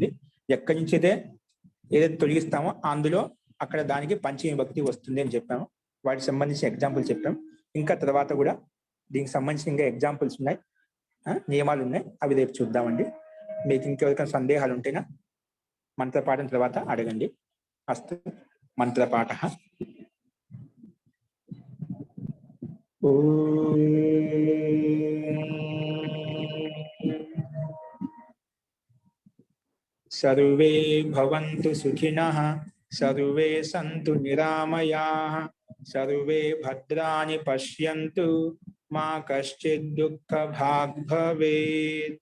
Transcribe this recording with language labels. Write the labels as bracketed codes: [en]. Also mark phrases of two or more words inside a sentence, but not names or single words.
[te] ఎక్కడి నుంచి అయితే ఏదైతే తొలగిస్తామో అందులో అక్కడ దానికి పంచమి విభక్తి వస్తుంది అని చెప్పాము. వాటికి సంబంధించిన ఎగ్జాంపుల్ చెప్పాం. ఇంకా తర్వాత కూడా దీనికి సంబంధించిన ఇంకా ఎగ్జాంపుల్స్ ఉన్నాయి, నియమాలు ఉన్నాయి, అవి రేపు చూద్దామండి. మీకు ఇంకెవరికైనా సందేహాలు ఉంటేనా మంత్రపాఠం తర్వాత అడగండి. అస్తు, మంత్రపాఠ. [sa] सर्वे भवन्तु सुखिनः, सर्वे सन्तु निरामयाः, सर्वे भद्राणि पश्यन्तु, मा कश्चित् दुःखभाग् भवेत्.